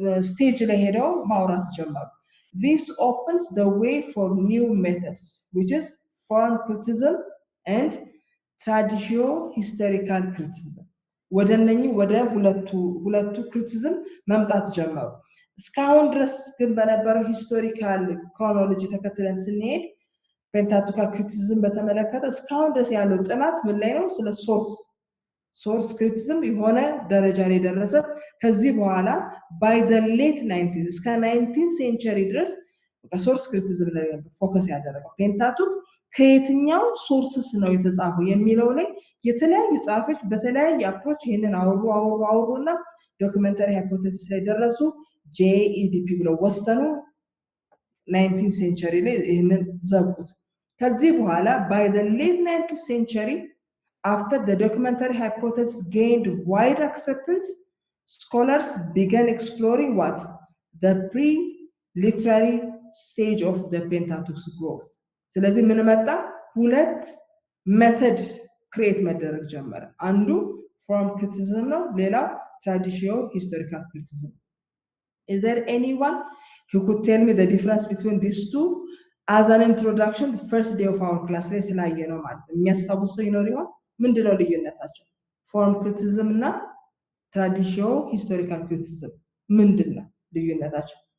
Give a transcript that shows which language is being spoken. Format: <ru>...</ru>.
<am>ስቴጅ ላይ ሄደው ማውራት ጀመሩ።</am> <en>This opens the way for new methods which is form criticism and traditio-historical criticism</en> <am>ወደ ሁለቱ ክሪቲሲዝም መምጣት ጀመሩ። እስካሁን ድረስ ግን በነበረው ሂስቶሪካል ክሮኖሎጂ ተከትለን ስንሄድ ፔንታቱካል ክሪቲሲዝም በተመለከተ እስካሁን ድረስ ያለው ጥናት ምን ላይ ነው? ስለ ሶርስ ክሪቲሲዝም የሆነ ደረጃ ላይ ደረሰ። ከዚህ በኋላ</am> <en>by the late 90s</en> <am>እስከ 19th century ድረስ ሶርስ ክሪቲሲዝም ላይ ፎከስ ያደረገው ፔንታቱክ ከየትኛው ሶርስስ ነው የተጻፈው የሚለው ላይ የተለያዩ ጻፎች በተለያየ አፕሮች ይሄንን አወሩና ዶክመንታሪ ሃይፖቴሲስ ላይ ደረሱ። JEDP ብለው ወሰኑ።</am> <en>19th century</en> <am>ላይ ይሄንን ዘጉት። ከዚህ በኋላ</am> <en>by the late 19th century after the documentary hypothesis gained wide acceptance scholars began exploring what the pre-literary stage of the Pentateuch's growth</en> <am>ስለዚህ ምን መጣ? ሁለት ሜተድ ክሬት መደረግ ጀመረ። አንዱ form criticism ነው፣ ሌላው traditio-historical criticism.</am> <en>Is there anyone who could tell me the difference between these two as an introduction the first day of our class</en> <am>ላይ ስላየ ነው ማለት ነው። የሚያስታውሰው ይኖር ይሆን? ምንድነው ልዩነታቸው? form criticism እና traditio-historical criticism ምንድነው ልዩነታቸው?</am>